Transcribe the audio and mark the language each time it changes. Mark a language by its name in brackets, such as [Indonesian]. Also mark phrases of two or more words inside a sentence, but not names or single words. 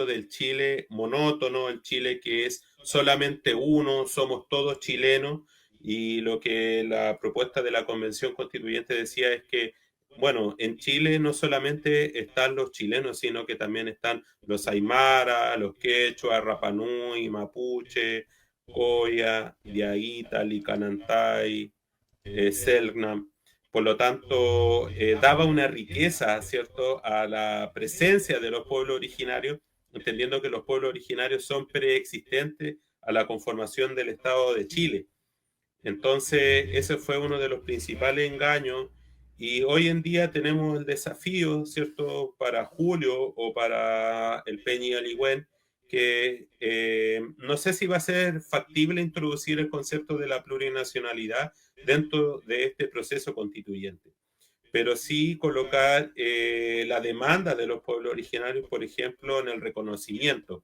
[Spanish] del Chile monótono, el Chile que es solamente uno, somos todos chilenos, y lo que la propuesta de la Convención Constituyente decía es que, bueno, en Chile no solamente están los chilenos, sino que también están los aymara, los quechua, rapanui, mapuche, coya, diaguita, licanantay, Selknam. Por lo tanto, daba una riqueza, ¿cierto?, a la presencia de los pueblos originarios, entendiendo que los pueblos originarios son preexistentes a la conformación del Estado de Chile. Entonces, ese fue uno de los principales engaños, y hoy en día tenemos el desafío, ¿cierto?, para Julio o para el Peñi Aligüen, que no sé si va a ser factible introducir el concepto de la plurinacionalidad dentro de este proceso constituyente, pero sí colocar la demanda de los pueblos originarios, por ejemplo, en el reconocimiento.